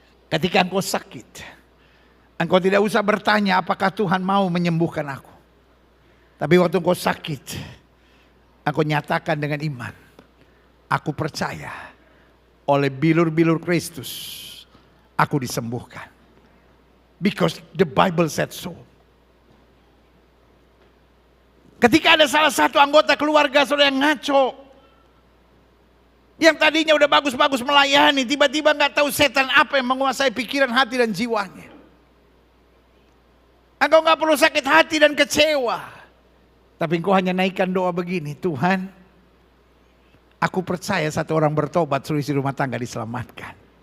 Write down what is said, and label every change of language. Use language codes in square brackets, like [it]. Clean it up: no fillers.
[id] Ketika engkau sakit, engkau tidak usah bertanya apakah Tuhan mau menyembuhkan aku. Tapi waktu engkau sakit, engkau nyatakan dengan iman, aku percaya oleh bilur-bilur Kristus aku disembuhkan. [en] Because the Bible said so. [id] Ketika ada salah satu anggota keluarga saudara yang ngaco, yang tadinya udah bagus-bagus melayani, tiba-tiba nggak tahu setan apa yang menguasai pikiran, hati dan jiwanya. Engkau nggak perlu sakit hati dan kecewa, tapi engkau hanya naikkan doa begini, Tuhan, aku percaya satu orang bertobat, seluruh rumah tangga diselamatkan.